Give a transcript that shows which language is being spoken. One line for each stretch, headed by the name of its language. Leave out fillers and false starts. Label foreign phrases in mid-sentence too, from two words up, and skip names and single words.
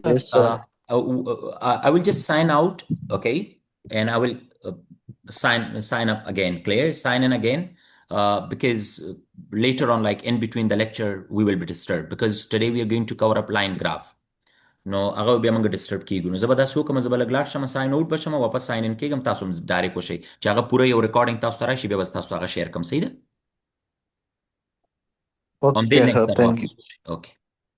English: Yes, sir. I will just sign out, okay? And I will sign up again, Claire, sign in again, because later on, like in between the lecture, we will be disturbed, because today we are going to cover up line graph. No,
Pashto: هغه بیا موږ ډیسټرب کیږو. نو زه به دا څه وکړم، زه به لږ لاړ شم،
English: sign out
Pashto: به شم، واپس
English: sign in
Pashto: کېږم، تاسو هم ډایرکټ وشئ چې هغه پوره یو ریکارډینګ تاسو ته راشي، بیا به تاسو هغه شیر کوم. صحیح ده؟ همدې
English: Okay, لینک sir.
Pashto: سره
English: Thank you.
Pashto: واپس وشئ. اوکې.